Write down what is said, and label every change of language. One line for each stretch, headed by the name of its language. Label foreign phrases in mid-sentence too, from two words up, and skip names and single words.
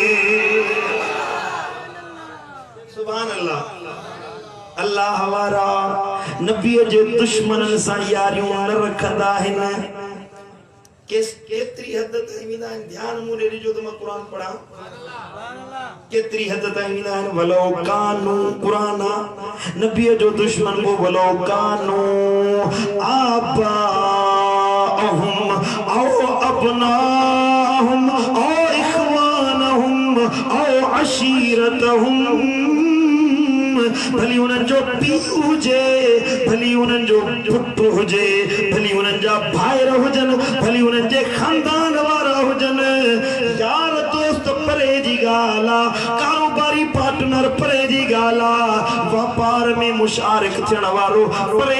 Arabic: سبحان الله
Sindhi: अल्लाह वारा नबीअ जे दुश्मनन सां यारियूं न रखंदा आहिनि केतरी हद ताईं वेंदा आहिनि ध्यान मूं ॾे ॾिजो त मां क़ुर पढ़ां केतरी हद ताईं वेंदा आहिनि
Arabic: ولو كانوا
Sindhi: क़ुरान नबीअ जो दुश्मन को
Arabic: ولو كانوا آباءهم أو أبناءهم أو إخوانهم أو عشيرتهم
Sindhi: भली उन्हनि जो पीउ हुजे भली उन्हनि जो पुटु हुजे भली उन्हनि जा भाइर हुजनि भली उन्हनि जे खानदान वारा हुजनि यार दोस्त परे जी ॻाल्हि आहे कारोबारी पार्टनर परे जी ॻाल्हि आहे वापार में मुशारिक थियण वारो परे